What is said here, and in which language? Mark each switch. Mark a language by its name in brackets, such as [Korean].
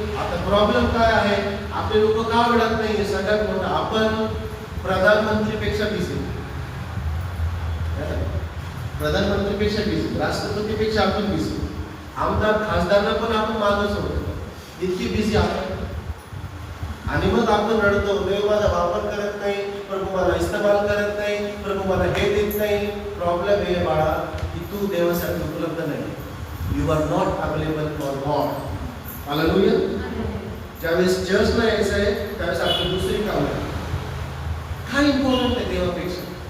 [Marathi] आता प्रॉब्लेम काय आहे? आपले लोक का आवडत नाही? सगळ्यात मोठं, आपण प्रधानमंत्रीपेक्षा बिझी, प्रधानमंत्रीपेक्षा बिझी, राष्ट्रपतीपेक्षा आपण बिझी, आमदार खासदारांना पण आपण मागच होतो, इतकी बिझी आपण. आणि मग आपण रडतो, देव माझा वापर करत नाही, प्रभू मला इस्तेमाल करत नाही, प्रभू मला हे देत नाही. प्रॉब्लेम हे बाळा की तू देवासाठी उपलब्ध नाही. [English] You are not available for God. [Marathi] Hallelujah. ज्यावेळेस चर्चला यायचं आहे त्यावेळेस आपली दुसरी कामं आहे. काय इम्पॉर्टंट आहे देवापेक्षा?